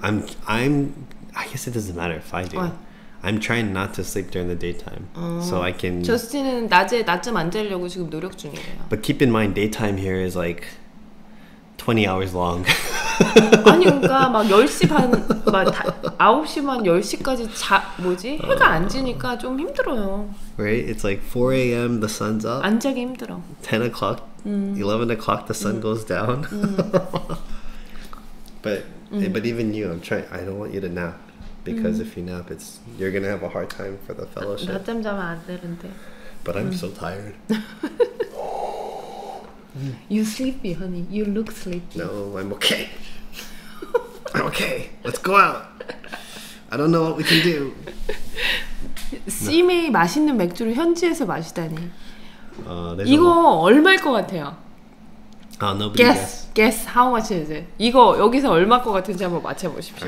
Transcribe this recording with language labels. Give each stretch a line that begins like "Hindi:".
English: I guess it doesn't matter if I do. What? I'm trying not to sleep during the daytime, so I can.
Korean: 저스틴은 낮잠 안 자려고 지금 노력 중이래요.
English: But keep in mind, daytime here is like 20 hours long.
Korean: 아니 그러니까 막 10시 반, 막 9시 반 10시까지 해가 안 지니까 좀 힘들어요.
English: Right? It's like 4 a.m. the sun's up.
Korean: 안 자기 힘들어.
English: 10 o'clock, 11 o'clock the sun goes down. But even you, I don't want you to nap. Because if you nap, you're gonna have a hard time for the fellowship.
Korean: 낮잠 자면 안 되는데.
English: But I'm so tired. You sleepy, honey. You look sleepy. No, I'm okay. I'm okay. Let's go out. I don't know what we can do.
Korean: CMA 맛있는 맥주를 현지에서 마시다니.
English: There's
Korean: 이거 얼마일 것 같아요?
English: Nobody Guess how much is it?
Korean: 이거 여기서 얼마 것 같은지 한번 맞춰보십시오.